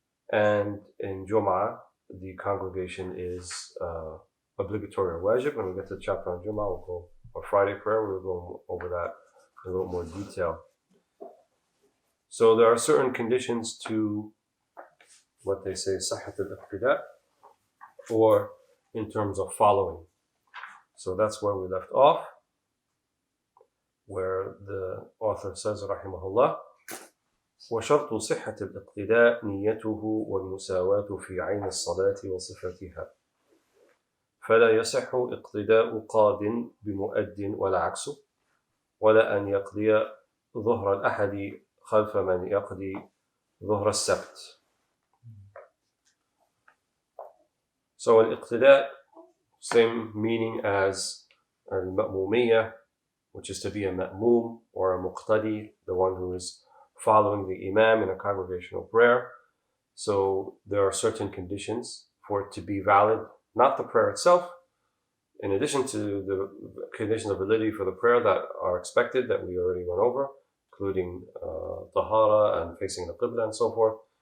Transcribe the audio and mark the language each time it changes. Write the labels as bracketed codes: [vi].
[en] And in Jum'ah, the congregation is obligatory or wajib. When we get to the chapter on Jum'ah, we'll go, or Friday prayer, we'll go over that in a little more detail. So there are certain conditions to what they say, sahhat al-iqtida, or in terms of following. So that's where we left off, where the author says, rahimahullah, [ar] وشرط صحة الاقتداء نيته والمساواة في عين الصلاة وصفتها فلا يصح اقتداء قاض بمؤد ولا عكسه ولا أن يقضي ظهر الأحد خلف من يقضي ظهر السبت. [en] So الاقتداء, same meaning as al-ma'mumiyya, which is to be a ma'mum or a muqtadi, the one who is following the imam in a congregational prayer. So there are certain conditions for it to be valid, not the prayer itself, in addition to the conditions of validity for the prayer that are expected, that we already went over, including tahara and facing the qibla and so forth.